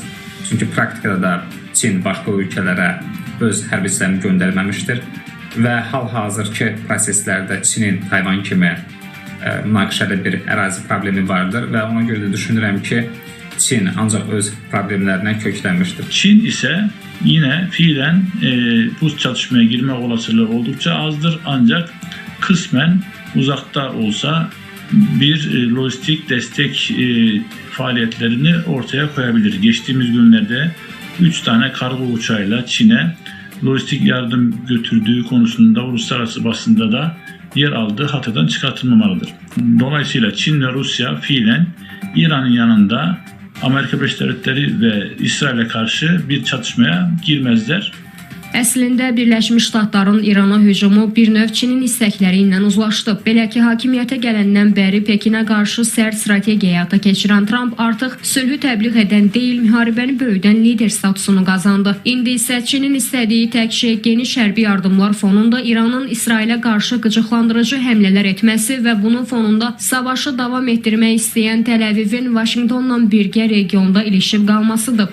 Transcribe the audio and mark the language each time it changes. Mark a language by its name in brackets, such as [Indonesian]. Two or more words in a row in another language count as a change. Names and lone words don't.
[Azerbaijani] Çünki praktikada da Çin başqa ölkələrə öz hərbiçilərini göndərməmişdir və hal-hazırki proseslərdə Çinin Tayvan kimi münaqişədə bir ərazi problemi vardır və ona görə də düşünürəm ki, Çin ancaq öz problemlərinə köklənmişdir. [Turkish] Çin isə yine fiilen bu çatışmaya girme olasılığı oldukça azdır, ancak kısmen uzakta olsa bir lojistik destek faaliyetlerini ortaya koyabilir. Geçtiğimiz günlerde 3 tane kargo uçağıyla Çin'e lojistik yardım götürdüğü konusunda uluslararası basında da yer aldığı hatadan çıkartılmamalıdır. Dolayısıyla Çin ve Rusya fiilen İran'ın yanında Amerika Birləşmiş Devletleri ve İsrail'e karşı bir çatışmaya girmezler. [Azerbaijani] Əslində Birləşmiş Ştatların İrana hücumu bir növ Çinin istəkləri ilə uzlaşdı. Belə ki, hakimiyyətə gələndən bəri Pekinə qarşı sərt strategiya həyata keçirən Trump artıq sülhü təbliğ edən deyil, müharibəni böyüdən lider statusunu qazandı. İndi isə Çinin istədiyi tək şey geniş hərbi yardımlar fonunda İranın İsrailə qarşı qıcıqlandırıcı həmlələr etməsi və bunun fonunda savaşı davam etdirmək istəyən Təl-Əvivin Vaşinqtonla birgə regionda ilişib qalmasıdır.